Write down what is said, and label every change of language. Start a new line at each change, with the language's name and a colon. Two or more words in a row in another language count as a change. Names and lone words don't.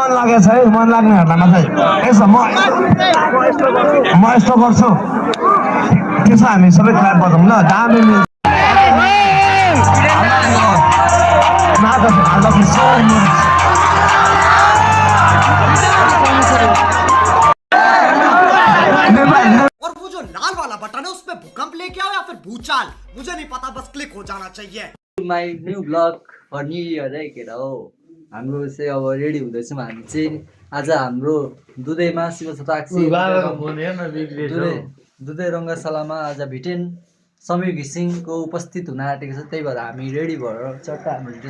Nepali: लागेको छ है मन लाग्नेहरूलाई मात्रै यसो म यस्तो गर्छु त्यसो हामी सबै क्लास बजाउँ ल दामी मिल्छ
Hindi: और वो जो लाल वाला बटन है उसमें भूकंप लेके आओ या फिर भूचाल मुझे नहीं पता बस क्लिक हो जाना चाहिए
English: my new vlog for new year
Nepali: है केटा हो हाम्रो चाहिँ अब रेडी हुँदैछौँ हामी चाहिँ आज हाम्रो दुधैमा शिव शताक्षी दुधै रङ्गशालामा आज भिटेन समीर घिसिङको उपस्थित हुन आँटेको छ त्यही भएर हामी रेडी भएर चट्टा हाम्रो ड्रेस